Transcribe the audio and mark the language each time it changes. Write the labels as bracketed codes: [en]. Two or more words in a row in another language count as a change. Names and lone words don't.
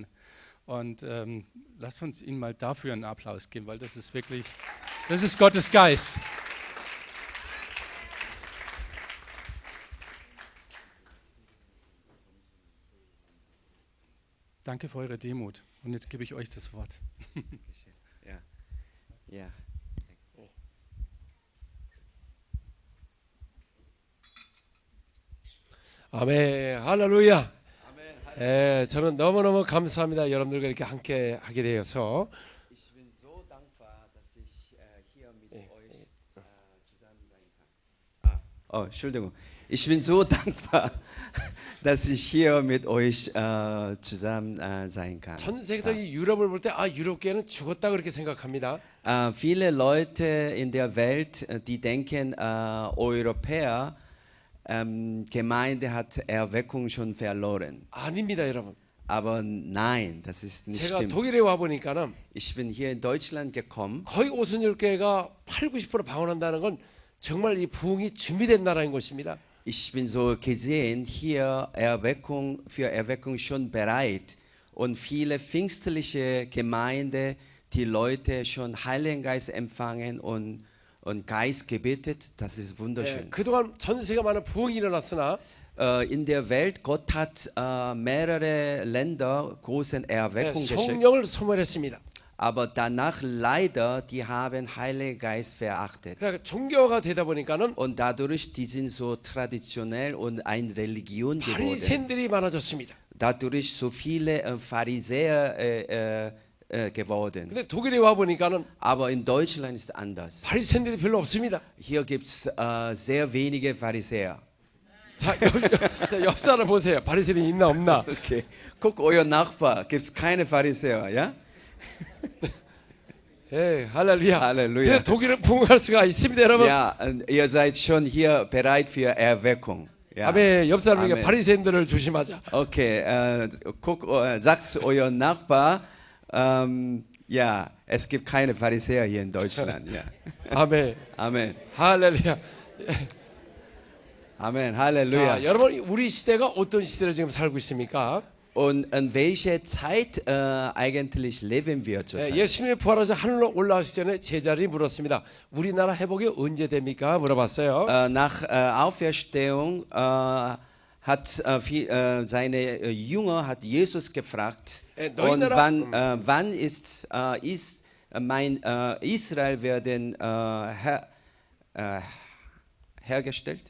[de] Und lasst uns Ihnen mal dafür einen Applaus geben, weil das ist wirklich, das ist Gottes Geist. Danke für eure Demut. Und jetzt gebe ich euch das Wort. Ja. Ja. [ko] 아멘, 할렐루야. 저는 너무너무 감사합니다. 여러분들과 이렇게 함께 하게 되어서. [de] Ich bin so dankbar, dass ich hier mit euch zusammen sein kann. Entschuldigung. Ich bin so dankbar, dass ich hier mit euch zusammen sein kann. [ko] 전 세계도 이 유럽을 볼 때 유럽계는 죽었다 그렇게 생각합니다. [de] Viele Leute in der Welt, die denken, Europäer, Gemeinde hat Erweckung schon verloren. [ko] 아닙니다, 여러분. [de] Aber nein, das ist nicht [ko] 제가 [de] stimmt. [ko] 독일에 와 보니까는 [de] Ich bin hier in Deutschland gekommen. [ko] 거의 오순절교회가 80-90% 방언한다는 건 정말 이 부흥이 준비된 나라인 것입니다. [de] Ich bin so gesehen, hier für Erweckung schon bereit. Und viele pfingstliche Gemeinde, die Leute schon Heiligen Geist empfangen und Geist gebetet. Das ist wunderschön. [ko] 그동안 전 세계가 많은 부흥이 일어났으나 [de] In der Welt, Gott hat mehrere Länder großen Erweckung geschickt. [ko] 성령을 소멸했습니다. [de] Aber danach leider, die haben Heiligen Geist verachtet. [ko] 그러니까 종교가 되다 보니까는 [de] Und dadurch, die sind so traditionell und eine Religion geworden. [ko] 바리새인들이 많아졌습니다. [de] Dadurch so viele Pharisäer geworden. [ko] 근데 독일에 와 보니까는 [de] Aber in Deutschland ist anders. [ko] 바리새인들이 별로 없습니다. [de] Hier gibt es sehr wenige Pharisäer. [ko] 자, 옆 사람 보세요. 바리새인이 있나 없나? [de] Okay. Guck, euer Nachbar, gibt es keine Pharisäer, ja? [ko] 예, 할렐루야. 할렐루야. 근데 독일은 부흥할 수가 있습니다, 여러분. [de] Ja, und ihr seid schon hier bereit für Erweckung. Ja. [ko] 아멘. 옆 사람에게 아멘. 바리새인들을 조심하자. [de] Okay, sagt euer Nachbar, ja, es gibt keine Pharisäer hier in Deutschland. Ja. [ko] 아멘. [de] Amen. [ko] 할렐루야. [de] Amen. [ko] 자, [de] Halleluja. [ko] 여러분 우리 시대가 어떤 시대를 지금 살고 있습니까? [de] Und in welcher Zeit eigentlich leben wir zurzeit? [ko] 예수님이 부활하셔 하늘로 올라가시기 전에 제자들이 물었습니다. 우리나라 회복이 언제 됩니까? 물어봤어요. [de] Nach Auferstehung hat seine Jünger hat Jesus gefragt, und wann ist mein Israel werden hergestellt?